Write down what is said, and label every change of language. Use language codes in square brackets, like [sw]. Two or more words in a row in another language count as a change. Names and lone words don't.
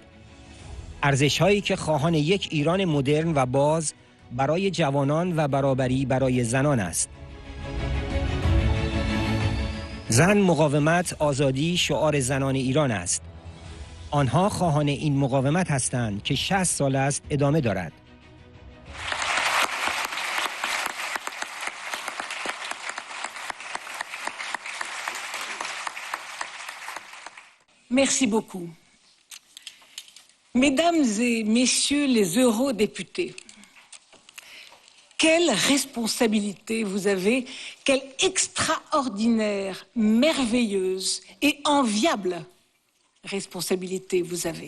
[fa] ارزش‌هایی که خواهان یک ایران مدرن و باز برای جوانان و برابری برای زنان است. زن، مقاومت، آزادی شعار زنان ایران است. آنها خواهان این مقاومت هستند که 60 سال است ادامه دارد. [fr] Merci beaucoup. Mesdames et messieurs les eurodéputés, quelle responsabilité vous avez, quelle extraordinaire, merveilleuse et enviable responsabilité vous avez.